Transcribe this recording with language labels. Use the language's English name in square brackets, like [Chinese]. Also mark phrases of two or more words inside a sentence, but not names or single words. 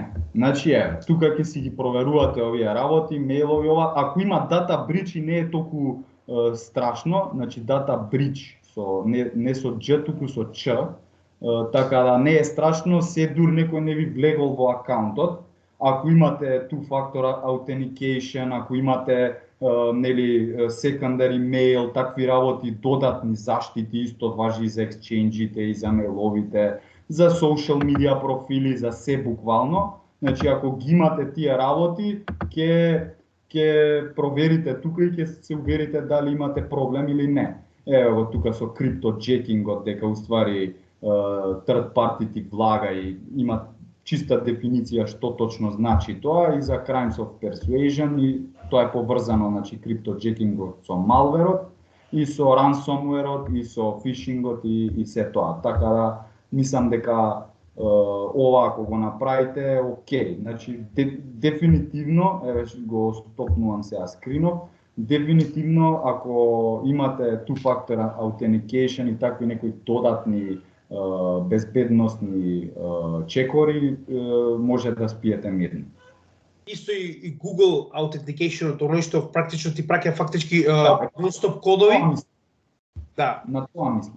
[Macedonian] Значи еве, тука ќе си ги проверувате овие работи, мејлови ова. Ако има [English] data breach [Macedonian] и не е толку страшно, значи [English] data breach [Macedonian] со не со Дж, туку со Ч. Така да не е страшно, се дур некој не ви влегол во акаунтот. Ако имате [English] two-factor authentication, [Macedonian] ако имате нели [English] secondary mail, [Macedonian] такви работи, додатни заштити, исто важи и за ексченџите и за мејловите, за [English] social media [Macedonian] профили, за се буквално. Значи ако ги имате тие работи, ќе проверите тука и ќе се уверите дали имате проблем или не. Ево тука со криптоджекингот дека уствари [English] third party [Macedonian] ти влага и има чиста дефиниција што точно значи тоа и за [English] crimes of persuasion [Macedonian] и тоа е поврзано, значи криптоджекингот со малверот и со ransomwareот и со фишингот и се тоа. Така да мислам дека ова ако го направите окей. Значи дефинитивно, еве го стопнувам сега скринот, дефинитивно ако имате [English] two-factor authentication [Macedonian] и такви некои додатни безбедносни чекори, може да спиете мирно. Исто и Google Authentication, оно што практично ти праќа фактички non-stop кодови. Да. На тоа мислам.